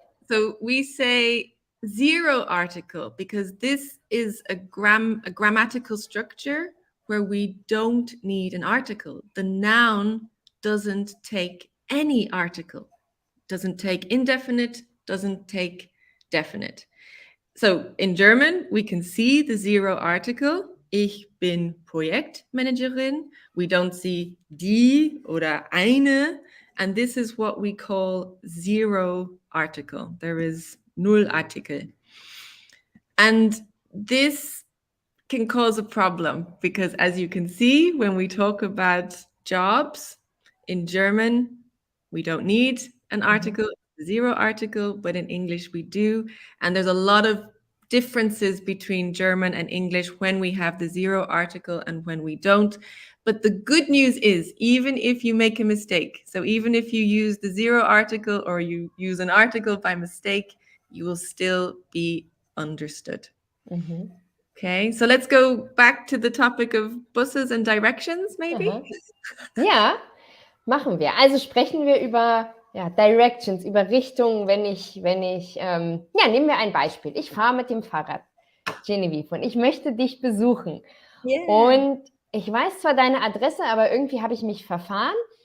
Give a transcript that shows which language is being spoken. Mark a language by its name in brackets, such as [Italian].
[English] So we say zero article because this is a grammatical structure where we don't need an article. The noun doesn't take any article, doesn't take indefinite, doesn't take definite. So in German, we can see the zero article. [German] Ich bin Projektmanagerin. [English] We don't see [German] die oder eine. [English] And this is what we call zero article. There is Nullartikel. And this can cause a problem because, as you can see, when we talk about jobs in German, we don't need an article, zero article, but in English we do. And there's a lot of differences between German and English when we have the zero article and when we don't. But the good news is, even if you make a mistake, so even if you use the zero article or you use an article by mistake, you will still be understood. Mhm. Okay, so let's go back to the topic of buses and directions, maybe? [German] Aha. Ja, machen wir. Also sprechen wir über Directions, über Richtungen, wenn ich nehmen wir ein Beispiel. Ich fahre mit dem Fahrrad, Genevieve, und ich möchte dich besuchen. [English] Yeah. [German] Und ich weiß zwar deine Adresse, aber irgendwie habe ich mich verfahren.